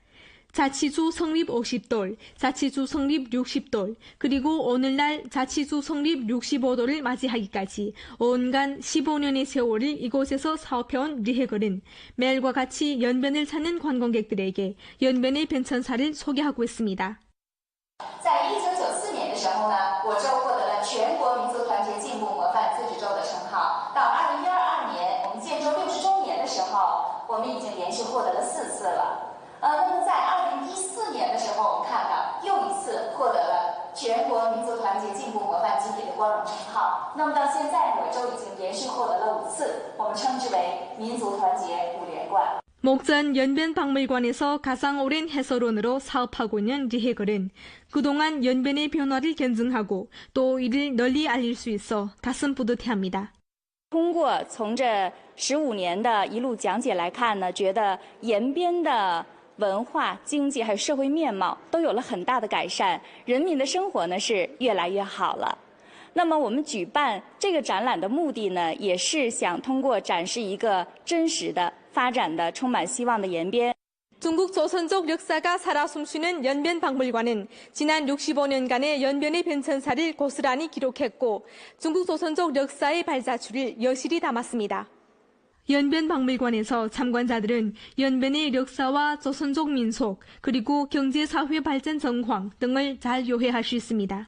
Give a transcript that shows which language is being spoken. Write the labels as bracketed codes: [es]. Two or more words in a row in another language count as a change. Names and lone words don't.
[ko] 자치주 성립 50돌, 자치주 성립 60돌, 그리고 오늘날 자치주 성립 65돌을 맞이하기까지 온간 15년의 세월을 이곳에서 사업해온 리해걸은 매일과 같이 연변을 찾는 관광객들에게 연변의 변천사를 소개하고 있습니다. [zh] 在1994年的时候呢，我州获得了全国民族团结进步模范自治州的称号。到2012年，我们建州60周年的时候，我们已经连续获得了4次了。那么在2014年的时候，我们看到又一次获得了全国民族团结进步模范集体的光荣称号。那么到现在，我州已经连续获得了5次，我们称之为民族团结5连冠。 [ko] 목전 연변박물관에서 가장 오랜 해설원으로 사업하고 있는 리해걸은 그동안 연변의 변화를 견증하고 또 이를 널리 알릴 수 있어 가슴 뿌듯해합니다. [zh] 通过从这15年的一路讲解来看呢，觉得延边的文化、经济还有社会面貌都有了很大的改善，人民的生活呢是越来越好了。那么我们举办这个展览的目的呢，也是想通过展示一个真实的、发展的、充满希望的延边。 [ko] 중국 조선족 역사가 살아 숨쉬는 연변박물관은 지난 65년간의 연변의 변천사를 고스란히 기록했고 중국 조선족 역사의 발자취를 여실히 담았습니다. 연변박물관에서 참관자들은 연변의 역사와 조선족 민속 그리고 경제사회 발전 정황 등을 잘 요해할 수 있습니다.